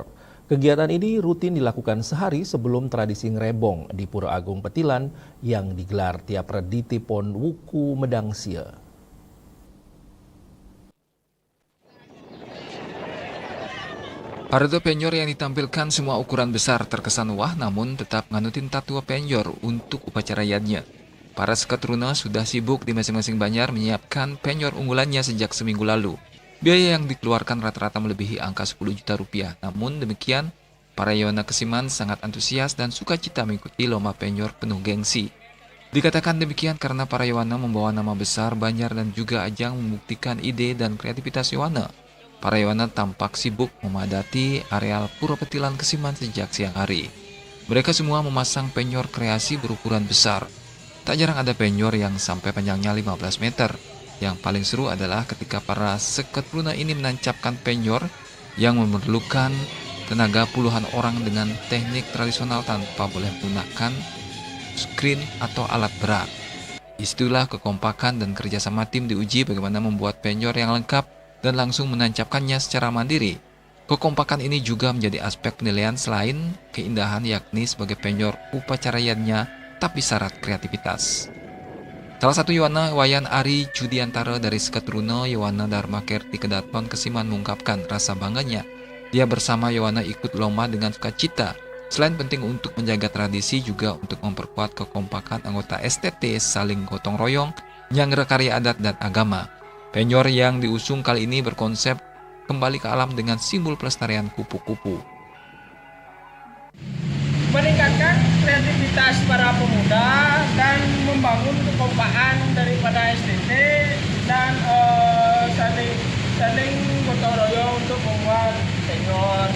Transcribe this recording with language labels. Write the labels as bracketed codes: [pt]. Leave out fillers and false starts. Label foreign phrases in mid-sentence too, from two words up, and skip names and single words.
[id] Kegiatan ini rutin dilakukan sehari sebelum tradisi ngrebong di Pura Agung Petilan yang digelar tiap Rediti Pon Wuku Medangsia. Parade penyor yang ditampilkan semua ukuran besar terkesan wah, namun tetap [ban] nganutin tatua [id] penyor untuk upacara yadnya. Para seketruna sudah sibuk di masing-masing banjar menyiapkan penyor unggulannya sejak seminggu lalu. Biaya yang dikeluarkan rata-rata melebihi angka 10 juta rupiah. Namun demikian, para Yona Kesiman sangat antusias dan sukacita mengikuti lomba penyor penuh gengsi. Dikatakan demikian karena para Yowana membawa nama besar Banjar dan juga ajang membuktikan ide dan kreativitas Yowana. Para Yowana tampak sibuk memadati areal Pura Petilan Kesiman sejak siang hari. Mereka semua memasang penyor kreasi berukuran besar. Tak jarang ada penyor yang sampai panjangnya 15 meter. Yang paling seru adalah ketika para seketruna ini menancapkan penyor yang memerlukan tenaga puluhan orang dengan teknik tradisional tanpa boleh menggunakan screen atau alat berat. Disitulah kekompakan dan kerjasama tim diuji bagaimana membuat penyor yang lengkap dan langsung menancapkannya secara mandiri. Kekompakan ini juga menjadi aspek penilaian selain keindahan, yakni sebagai penyor upacara yadnya tapi syarat kreativitas. Salah satu Yowana Wayan Ari Judiantara dari Seketruna, Yowana Dharma Kerti Kedaton Kesiman mengungkapkan rasa bangganya. Dia bersama Yowana ikut lomba dengan sukacita. Selain penting untuk menjaga tradisi, juga untuk memperkuat kekompakan anggota STT saling gotong royong, [ban] nyangre karya [id] adat dan agama. Penyor yang diusung kali ini berkonsep kembali ke alam dengan simbol pelestarian kupu-kupu. Meningkatkan kreativitas para pemuda dan membangun kekompakan daripada STT dan saling gotong royong untuk membuat penyor.